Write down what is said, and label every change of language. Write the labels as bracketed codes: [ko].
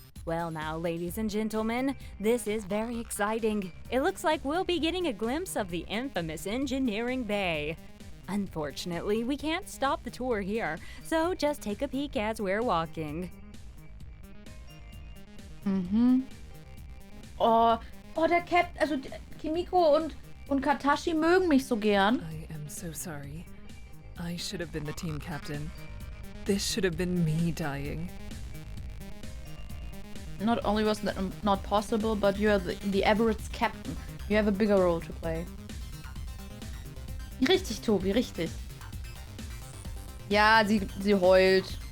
[en] Well now, ladies and gentlemen, this is very exciting. It looks like we'll be getting a glimpse of the infamous engineering bay. Unfortunately, we can't stop the tour here, so just take a peek as we're walking. [de] Oh, der Captain, also Kimiko und Katashi mögen mich so gern. [en] I am so sorry. I should have been the team captain. This should have been me dying. Not only was that not possible, but you are the Everett's captain. You have a bigger role to play. [de] Richtig, Tobi, richtig. Ja, sie heult.